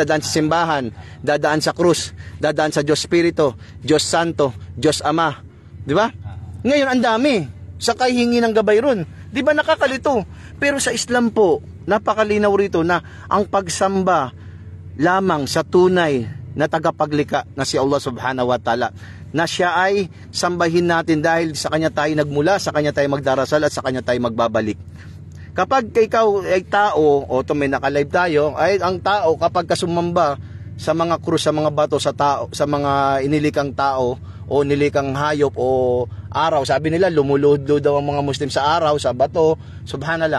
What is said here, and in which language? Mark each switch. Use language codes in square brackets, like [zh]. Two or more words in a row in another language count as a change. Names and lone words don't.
[tl] Dadaan sa simbahan, dadaan sa krus, dadaan sa Diyos Espiritu, Diyos Santo, Diyos Ama, di ba? Ngayon ang dami, sakay hingi ng gabay ron, di ba? Nakakalito. Pero sa Islam po, napakalinaw rito na ang pagsamba lamang sa tunay na tagapaglikha na si Allah [ar] سبحانه وتعالى, [tl] na siya ay sambahin natin dahil sa kanya tayo nagmula, sa kanya tayo magdarasal at sa kanya tayo magbabalik. Kapag ikaw ay tao, o may naka-live tayo, ay ang tao kapag kasumamba sa mga krus, sa mga bato, sa tao, sa mga inilikang tao o nilikang hayop o araw, sabi nila lumuluhod daw ang mga Muslim sa araw, sa bato, subhanallah.